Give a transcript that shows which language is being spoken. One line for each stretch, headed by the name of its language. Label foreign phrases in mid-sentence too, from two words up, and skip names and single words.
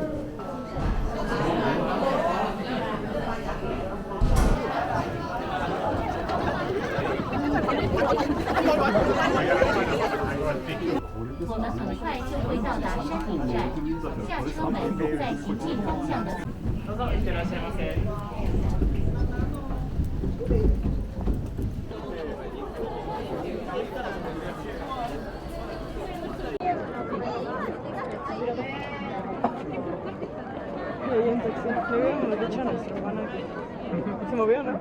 Chinese: 我们很快就会到达山顶站，下车门在行进方向的。
Japanese: どうぞいってらっしゃいませ。
Spanish: Y ahí en taxi. Me habíamos dicho a nuestra hermana que se movió, ¿no?